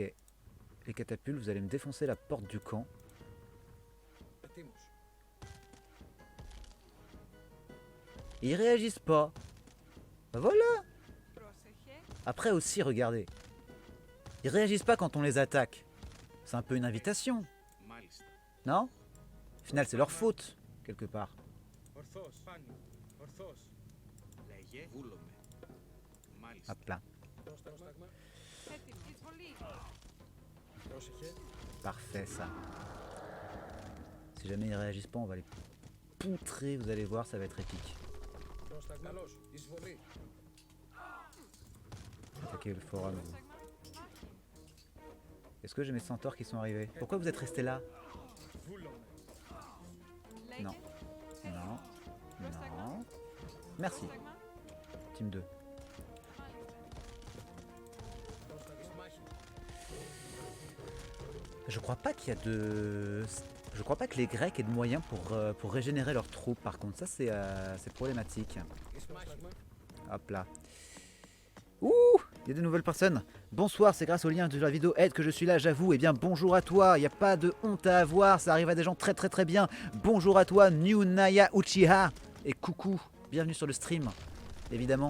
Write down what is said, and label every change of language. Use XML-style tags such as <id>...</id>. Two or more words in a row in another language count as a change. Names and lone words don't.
<fr>Les catapultes, vous allez me défoncer la porte du camp. Et ils réagissent pas. Bah voilà. Après aussi, regardez. Ils réagissent pas quand on les attaque. C'est un peu une invitation,</fr> <el>Μάλιστα.</el> <fr>non? Au final, c'est leur faute, quelque part.</fr> <el>Ορθώς, πάνι. Ορθώς. Λέγε. Βούλομαι. Μάλιστα.</el> <fr>Hop là.</fr> <el>Πρόσταγμα. Έτοιμη. Εισβολή. Πρόσεχε.</el> <fr>Parfait, ça. Si jamais ils réagissent pas, on va les poutrer. Vous allez voir, ça va être épique.</fr> <el>Πρόσταγμα. Καλώς. Εισβολή.</el> <fr>Attaquer le fort à nouveau. Est-ce que j'ai mes centaures qui sont arrivés? Pourquoi vous êtes restés là?</fr> <el>Βούλομαι.</el> <fr>Non. Non. Non. Merci. Team 2.</fr> <el>Πρόσταγμα. Εις μάχη.</el> <fr>Je crois pas qu'il y a de... Je crois pas que les Grecs aient de moyens pour régénérer leurs troupes. Par contre, ça c'est problématique.</fr> <el>Εις μάχη.</el> <fr>Hop là. Ouh, il y a de nouvelles personnes. Bonsoir, c'est grâce au lien de la vidéo aide que je suis là, j'avoue. Eh bien, bonjour à toi. Il n'y a pas de honte à avoir. Ça arrive à des gens très très très bien. Bonjour à toi, New Naya Uchiha. Et coucou, bienvenue sur le stream. Évidemment.</fr>